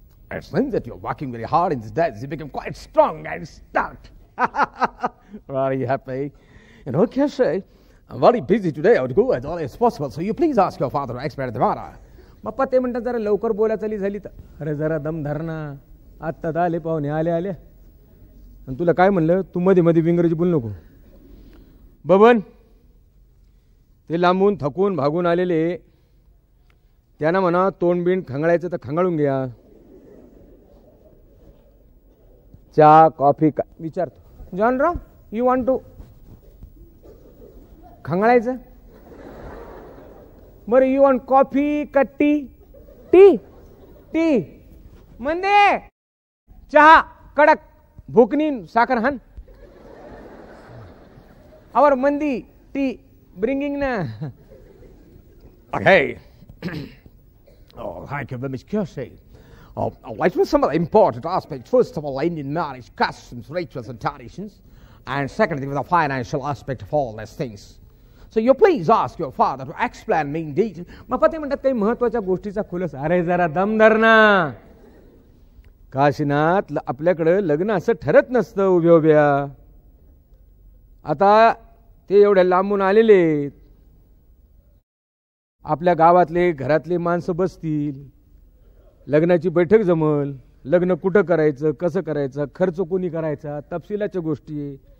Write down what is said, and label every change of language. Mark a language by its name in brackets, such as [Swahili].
[English] It seems that you're working very hard in these days. You become quite strong and stout. Very happy. And okay, say, I'm very busy today. I would go as early as possible. So you please ask your father to expedite the matter. [Marathi] बाप्पा ते म्हणतात जरा लवकर बोला चाली झाली तर. अरे जरा दम धर ना. आत्ता आले पाहुणे आले आले. आणि तुला काय म्हणलं तू मध्ये मध्ये इंग्रजी बोलू नको. बबन ते लांबून थकून भागून आलेले त्यांना म्हणा तोंडबिंड खंगाळायचं तर खंगाळून घ्या. चहा कॉफी का विचारतो. जॉनराव, [English] you want to [Marathi] खंगाळायचं? बरं, [English] you want coffee [Marathi] का टी? टी टी म्हणजे चहा कडक, भुकनी साखर हान. और मंदी टी ब्रिंगिंग ना. [English] Okay. Oh, thank you very much, Kirsty. Let's with some of the important aspects. First of all, Indian marriage customs, rituals, and traditions. And secondly, with the financial aspect of all these things. So you please ask your father to explain me in detail. [Marathi] मग पती म्हणतात काही महत्वाच्या गोष्टीचा खुलासा. अरे जरा दम धर ना. काशीनाथ, आपल्याकडे लग्न असं ठरत नसतं उभ्या उभ्या. आता ते एवढ्या लांबून आलेले, आपल्या गावातले घरातले माणसं बसतील, लग्नाची बैठक जमल, लग्न कुठं करायचं, कसं करायचं, खर्च कोणी करायचा, तपशिलाच्या गोष्टी.